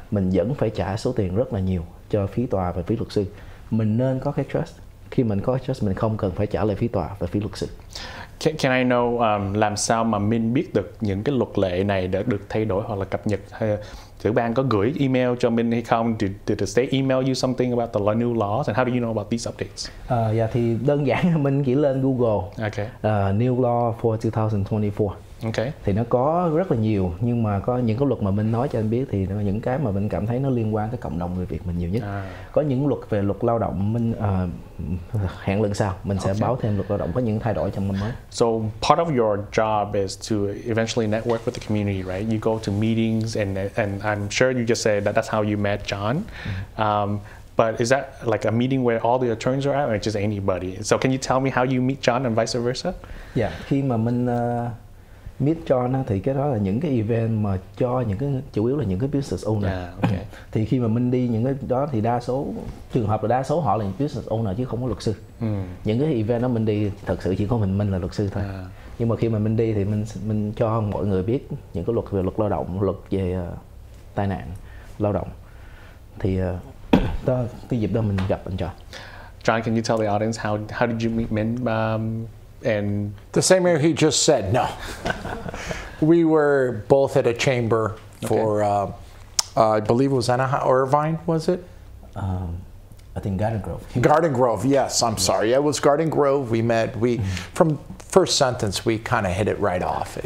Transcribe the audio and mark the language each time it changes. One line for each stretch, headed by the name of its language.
Vietnamese: Mình vẫn phải trả số tiền rất là nhiều cho phí tòa và phí luật sư. Mình nên có cái trust. Khi mình có trust mình không cần phải trả lại phí tòa và phí luật sư.
English: Can I know
Vietnamese: làm sao mà Min biết được những cái luật lệ này đã được thay đổi hoặc là cập nhật? Hay tiểu bang có gửi email cho Min hay không?
English: Did the state email you something about the new laws, and how do you know about these updates?
Vietnamese: Dạ thì đơn giản mình chỉ lên Google
English: new law for 2024.
Vietnamese: Thì nó có rất là nhiều, nhưng mà có những cái luật mà mình nói cho anh biết thì nó những cái mà mình cảm thấy nó liên quan tới cộng đồng người Việt mình nhiều nhất. Có những luật về luật lao động mình hẹn lần sau mình sẽ báo thêm luật lao động có những thay đổi trong năm mới.
English: So part of your job is to eventually network with the community, right? You go to meetings and I'm sure you just said that's how you met John. But is that like a meeting where all the attorneys are at, or just anybody? So can you tell me how you meet John and vice versa?
Vietnamese: Dạ, khi mà mình meet John thì cái đó là những cái event mà cho những cái chủ yếu là những cái business owner. Thì khi mà mình đi những cái đó thì đa số trường hợp là đa số họ là những business owner chứ không có luật sư. Những cái event đó mình đi thật sự chỉ có mình là luật sư thôi. Nhưng mà khi mà mình đi thì mình cho mọi người biết những cái luật về luật lao động, luật về tai nạn lao động. Thì cái dịp đó mình gặp anh John.
English: John, can you tell the audience how did you meet Min? And the same way he just said, no. We were both at a chamber for, I believe it was Anaheim, Irvine, was it? I think Garden Grove. Garden Grove, yes, I'm sorry. It was Garden Grove. We met, from first sentence, we kind of hit it right off.